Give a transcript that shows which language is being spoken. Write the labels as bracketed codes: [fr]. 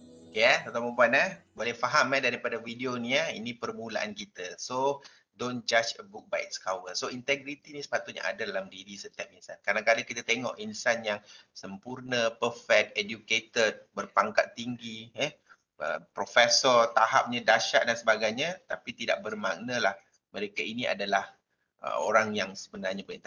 [ms] Ya, tuan-tuan puan boleh faham daripada video ni ini permulaan kita. [en] So, don't judge a book by its cover. [ms] So, integrity ni sepatutnya ada dalam diri setiap insan. Kadang-kadang kita tengok insan yang sempurna, perfect, educated, berpangkat tinggi, profesor, tahapnya dahsyat dan sebagainya, tapi tidak bermakna lah mereka ini adalah orang yang sebenarnya baik.